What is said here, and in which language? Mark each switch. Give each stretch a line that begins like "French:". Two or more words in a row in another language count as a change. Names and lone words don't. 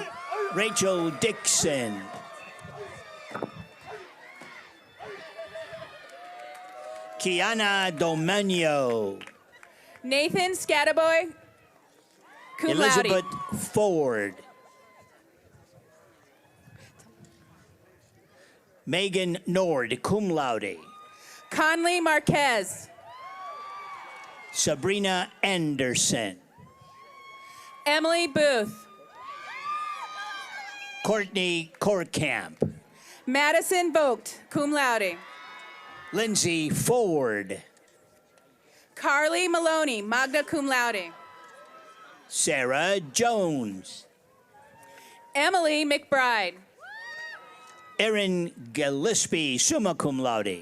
English: Rachel Dixon. Kiana Domenio. Nathan Scataboy,
Latin: cum laude.
English: Elizabeth Ford. Megan Nord,
Latin: cum laude.
English: Conley Marquez. Sabrina Anderson. Emily Booth. Courtney Korkamp. Madison Vogt,
Latin: cum laude.
English: Lindsay Ford. Carly Maloney,
Latin: magna cum laude.
English: Sarah Jones. Emily McBride. Erin Gillespie,
Latin: summa cum laude.